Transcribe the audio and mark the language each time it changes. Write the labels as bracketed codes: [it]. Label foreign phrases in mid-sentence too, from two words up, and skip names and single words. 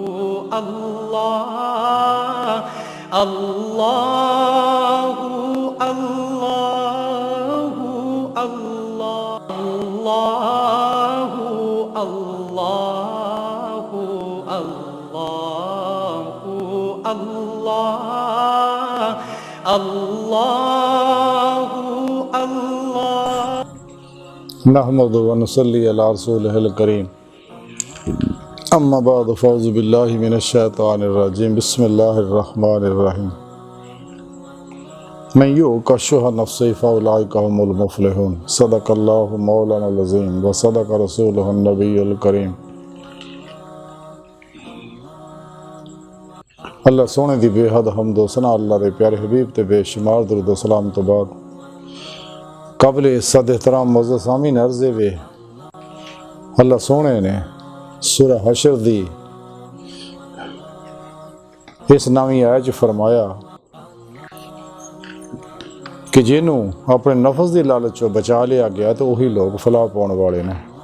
[ar] الله الله الله الله الله الله الله الله الله نحمده و نصلي على رسوله الكريم أما بعد فأعوذ بالله من الشيطان الرجيم بسم الله الرحمن الرحيم من يوق شح نفسه فأولئك هم المفلحون صدق الله مولانا العظيم و صدق رسوله النبي الكريم. [pa] اللہ سونے دی بے حد حمد و ثنا اللہ دے پیارے حبیب تے بے شمار درود و سلام تو بعد قابل عزت احترام معزز سامعین عرضے وے اللہ سونے نے سورہ حشر دی اس نوی آیت فرمایا کہ جنہوں اپنے نفس کی لالچ چو بچا لیا گیا تو وہی لوگ فلاح پانے والے نے.